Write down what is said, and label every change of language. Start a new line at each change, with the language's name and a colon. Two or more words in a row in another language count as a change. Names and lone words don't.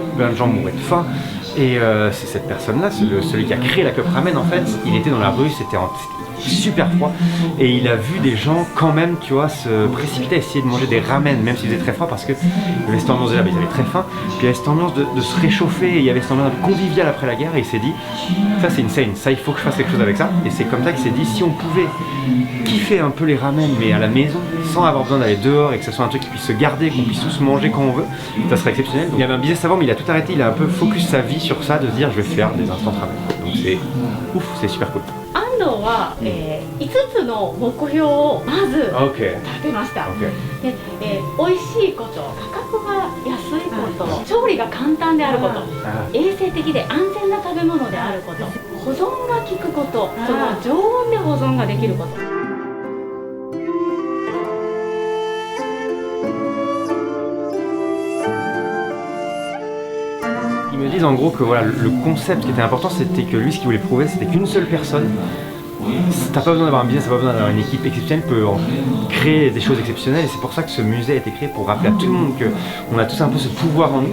French: Plein de gens mouraient de faim. Et c'est cette personne-là, celui qui a créé la Cup Ramen en fait, il était dans la rue, c'était super froid et il a vu des gens quand même, tu vois, se précipiter à essayer de manger des ramen même s'il faisait très froid parce que il y avait cette ambiance déjà, ils avaient très faim, puis il y avait cette ambiance de se réchauffer et il y avait cette ambiance conviviale après la guerre et il s'est dit ça c'est insane, ça il faut que je fasse quelque chose avec ça et c'est comme ça qu'il s'est dit si on pouvait kiffer un peu les ramen mais à la maison sans avoir besoin d'aller dehors et que ce soit un truc qui puisse se garder, qu'on puisse tous manger quand on veut, ça serait exceptionnel. Donc, il y avait un business avant mais il a tout arrêté, il a un peu focus sa vie sur ça, de se dire je vais faire des instants ramen. Donc c'est ouf, c'est super cool.
Japanese: は、5つの目標をまず立てました。で、美味しいこと、価格が安いこと、調理が簡単であること、衛生的で安全な食べ物であること、保存が効くこと、その常温で保存ができること。
French: Ils me disent en gros que voilà, le concept qui était important, c'était que lui, ce qu'il voulait prouver, c'était qu'une seule personne. T'as pas besoin d'avoir un business, t'as pas besoin d'avoir une équipe exceptionnelle, peut créer des choses exceptionnelles et c'est pour ça que ce musée a été créé pour rappeler à tout le monde qu'on a tous un peu ce pouvoir en nous.